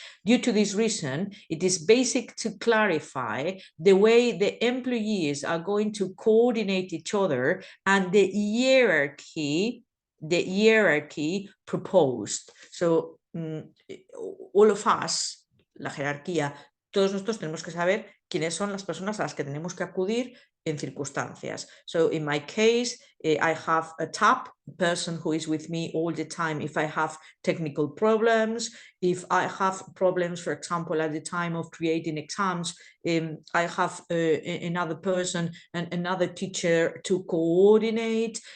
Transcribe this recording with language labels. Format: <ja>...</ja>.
<en>Due to this reason, it is basic to clarify the way the employees are going to coordinate each other and the hierarchy proposed. So all of us,</en> <es>la jerarquía, todos nosotros tenemos que saber quiénes son las personas a las que tenemos que acudir en circunstancias.</es> <en>So in my case, I have a top person who is with me all the time if I have technical problems, if I have problems, for example, at the time of creating exams, I have another person and another teacher to coordinate.</en>